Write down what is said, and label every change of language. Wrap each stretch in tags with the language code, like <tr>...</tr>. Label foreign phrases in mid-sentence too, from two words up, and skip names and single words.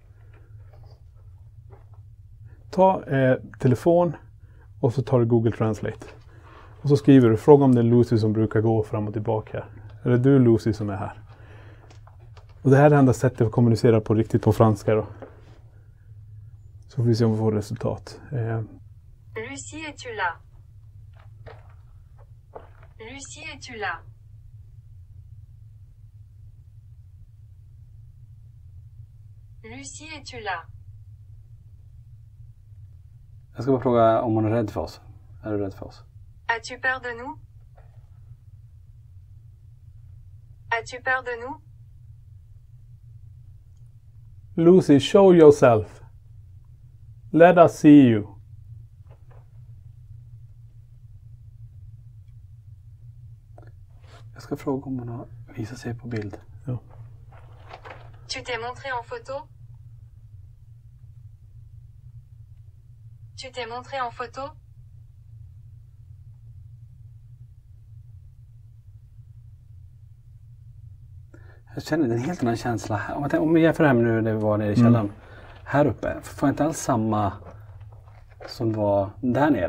<sv>Ta telefon och så tar du Google Translate. Och så skriver du, fråga om det är Lucy som brukar gå fram och tillbaka här. Eller du Lucy som är här. Och det här är det enda sättet att kommunicera på riktigt på franska då. Så får vi se om vi får resultat. Lucy,</sv> <fr>es-tu là? Lucy, es-tu là? Lucy, es-tu là?</fr> <sv>Jag ska bara fråga om hon är rädd för oss. Är du rädd för oss?</sv> <fr>As-tu peur de nous? As-tu peur de nous?</fr> <en>Lucy, show yourself. Let us see you.</en> <sv>Jag ska fråga om hon har visat sig på bild. Ja.</sv> <fr>Tu t'es montré en photo? Tu t'es montré en photo?</fr> <sv>Jag känner en helt annan känsla här. Om jag jämför det här med nu när vi var nere i källaren. Här uppe får jag inte alls samma som var där nere.</sv>